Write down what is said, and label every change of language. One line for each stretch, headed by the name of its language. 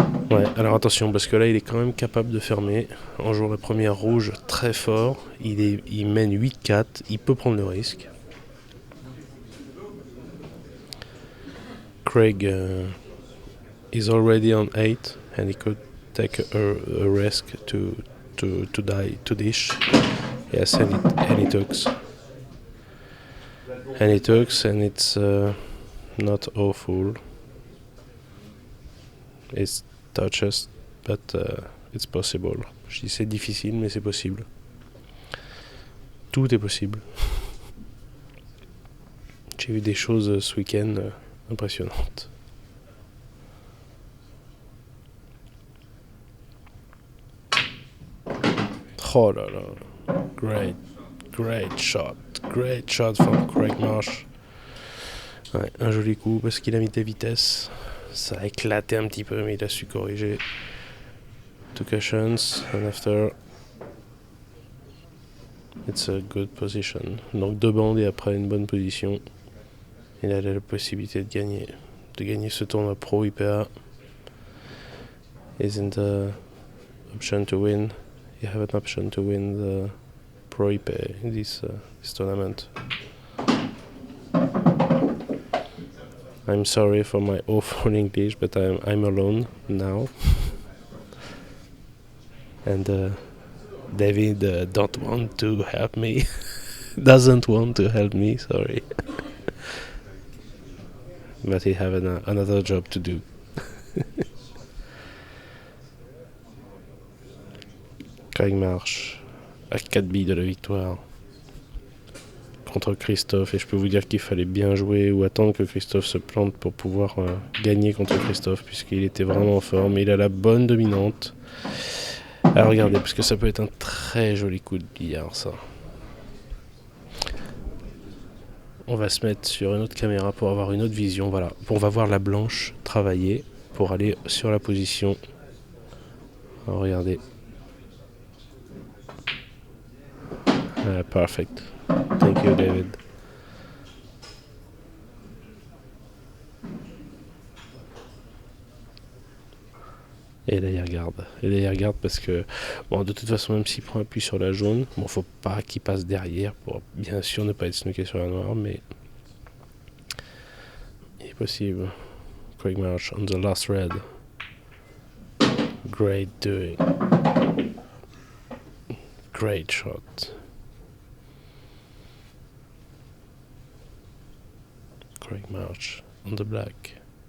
French: Ouais, alors attention, parce que là il est quand même capable de fermer en jouant la première rouge très fort. Il mène 8-4, il peut prendre le risque.
English: Craig is already on 8 and he could take a risk to dish. Yes, and he talks. And he talks, and it's not awful. It's touches, but it's possible.
French: Je dis c'est difficile, mais c'est possible. Tout est possible. J'ai vu des choses ce week-end impressionnantes. Oh là là,
English: great shot from Craig Marsh.
French: Ouais, un joli coup parce qu'il a mis des vitesses. Ça a éclaté un petit peu, mais il a su corriger.
English: 2 cushions, and after it's a good position.
French: Donc 2 bandes et après une bonne position. Il a la possibilité de gagner ce tournoi pro IPA.
English: Isn't an option to win. You have an option to win the Pro IPA in this tournament. I'm sorry for my awful English, but I'm alone now. And David don't want to help me. Doesn't want to help me, sorry. But he have another job to do.
French: Craig Marsh à 4 billes de la victoire contre Christophe, et je peux vous dire qu'il fallait bien jouer ou attendre que Christophe se plante pour pouvoir gagner contre Christophe, puisqu'il était vraiment en forme, il a la bonne dominante. Alors regardez, parce que ça peut être un très joli coup de billard, ça. On va se mettre sur une autre caméra pour avoir une autre vision. Voilà, on va voir la blanche travailler pour aller sur la position. Alors regardez.
English: Perfect. Thank you, David.
French: Et là, il regarde. Et là, il regarde parce que, bon, de toute façon, même s'il prend appui sur la jaune, bon, faut pas qu'il passe derrière pour bien sûr ne pas être snooké sur la noire, mais il est possible.
English: Craig Marsh on the last red. Great doing. Great shot. Craig Marsh on the black.